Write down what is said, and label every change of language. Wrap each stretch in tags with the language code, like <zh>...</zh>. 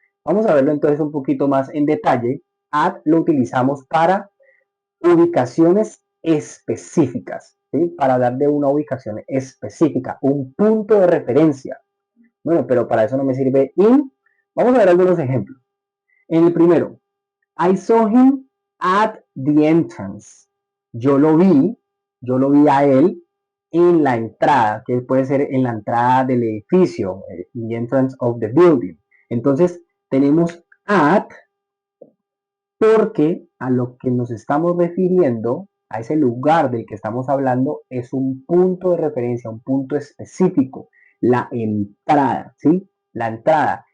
<es>Vamos a verlo entonces un poquito más en detalle. At lo utilizamos para ubicaciones específicas, ¿sí? Para hablar de una ubicación específica, un punto de referencia. Bueno, pero para eso no me sirve in. Vamos a ver algunos ejemplos. En el primero,</es> <en>I saw him at the entrance.</en> <es>Yo lo vi, yo lo vi a él en la entrada, que puede ser en la entrada del edificio,</es> <en>the entrance of the building.</en> <es>Entonces, tenemos at porque a lo que nos estamos refiriendo, a ese lugar del que estamos hablando, es un punto de referencia, un punto específico, la entrada, ¿sí? La entrada.</es>